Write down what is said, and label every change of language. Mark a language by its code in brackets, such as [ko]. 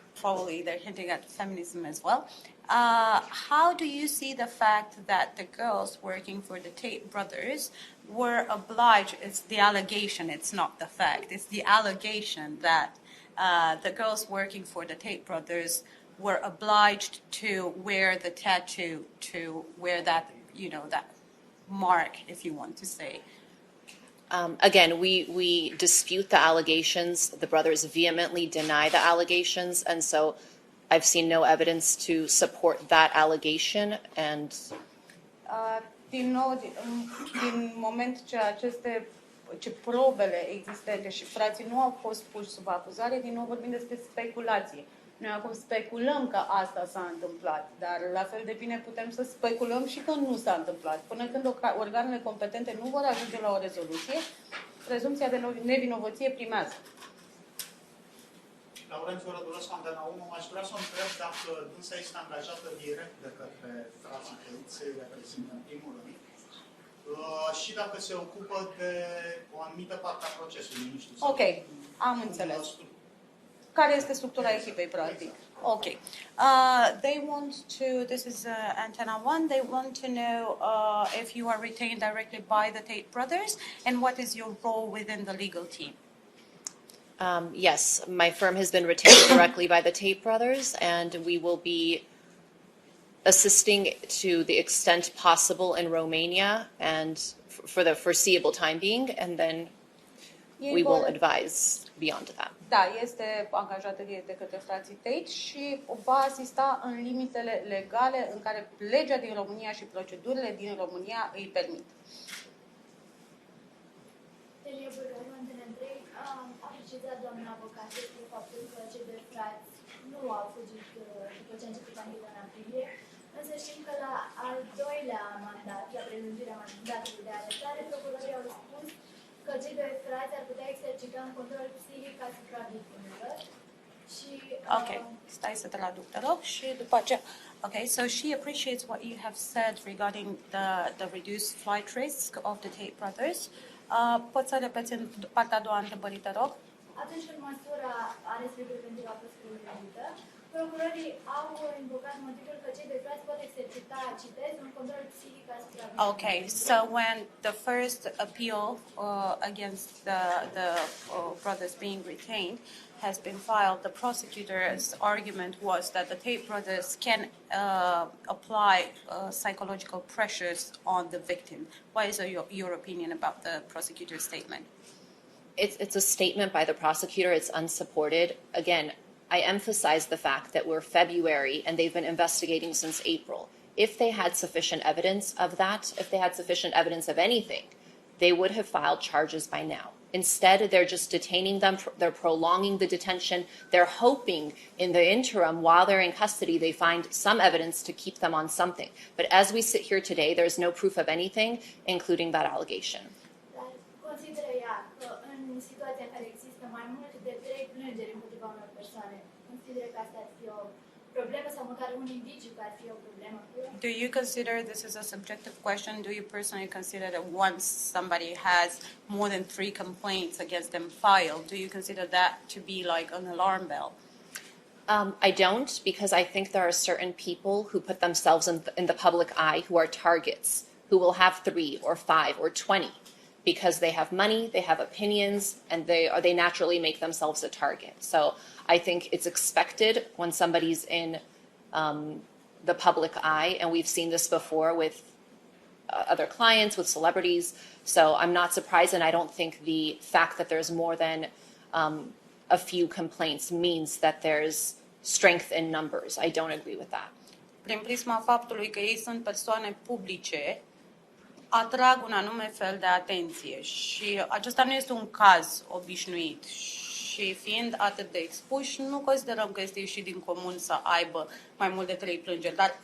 [en] probably they're hinting at feminism as well. How do you see the fact that the girls working for the Tate brothers were obliged, it's the allegation, it's not the fact, it's the allegation that the girls working for the Tate brothers were obliged to wear the tattoo, to wear that, that mark, if you want to say. Again, we dispute the allegations. The brothers vehemently deny the allegations. And so I've seen no evidence to support that allegation. And [ro] Din nou, din moment ce probele existente și frații nu au fost puși sub acuzare, din nou vorbim despre speculație. Noi acum speculăm că asta s-a întâmplat, dar la fel de bine putem să speculăm și că nu s-a întâmplat. Până când organele competente nu vor ajunge la o rezoluție, prezumția de nevinovăție primează. Laurențiu Rădulos, Antena 1, aș vrea să o întreb dacă dânsa este angajată direct de către frații Tate, să-i reprezintă în primul rând, și dacă se ocupă de o anumită parte a procesului, nu știu. Ok, am înțeles. Care este structura echipei, practic? [en] Okay. They want to, this is antenna 1, they want to know if you are retained directly by the Tate brothers and what is your role within the legal team. Yes, my firm has been retained directly by the Tate brothers, and we will be assisting to the extent possible in Romania and for the foreseeable time being, and then we will advise beyond that. [ro] Da, este angajată de către frații Tate și va asista în limitele legale în care legea din România și procedurile din România îi permit. A precizat doamna avocat despre faptul că cei doi frați nu au fugit după ce a început ancheta în aprilie, însă știm că la al doilea mandat, la prelungirea mandatului de arestare, procurorii au spus că cei doi frați ar putea exercita un control psihic asupra victimelor. Și, Okay, stai să traduc, te rog, și după aceea. [en] Okay, so she appreciates what you have said regarding the reduced flight risk of the Tate brothers. [ro] Poți să repeți în partea a doua întrebării, te rog? Atunci când măsura arestului preventiv a fost prelungită, procurorii au invocat motivul că cei doi frați pot exercita, citez, un control psihic asupra victimelor. [en] Okay, so when the first appeal against the brothers being retained has been filed, the prosecutor's argument was that the Tate brothers can apply psychological pressures on the victim. What is your opinion about the prosecutor's statement? It's a statement by the prosecutor. It's unsupported. Again, I emphasize the fact that we're February and they've been investigating since April. If they had sufficient evidence of that, if they had sufficient evidence of anything, they would have filed charges by now. Instead, they're just detaining them. They're prolonging the detention. They're hoping in the interim, while they're in custody, they find some evidence to keep them on something. But as we sit here today, there's no proof of anything, including that allegation. [ro] Dar consideră ea că în situația în care există mai mult de 3 plângeri împotriva unor persoane, consideră că asta ar fi o problemă sau măcar un indiciu că ar fi o problemă cu ea? [en] Do you consider this is a subjective question? Do you personally consider that once somebody has more than 3 complaints against them filed, do you consider that to be like an alarm bell? I don't, because I think there are certain people who put themselves in the public eye who are targets, who will have 3 or 5 or 20 because they have money, they have opinions, and they naturally make themselves a target. So I think it's expected when somebody's in the public eye, and we've seen this before with other clients, with celebrities. So I'm not surprised, and I don't think the fact that there's more than a few complaints means that there's strength in numbers. I don't agree with that. [ro] Prin prisma faptului că ei sunt persoane publice, atrag un anume fel de atenție și acesta nu este un caz obișnuit și fiind atât de expuși, nu considerăm că este ieșit din comun să aibă mai mult de 3 plângeri,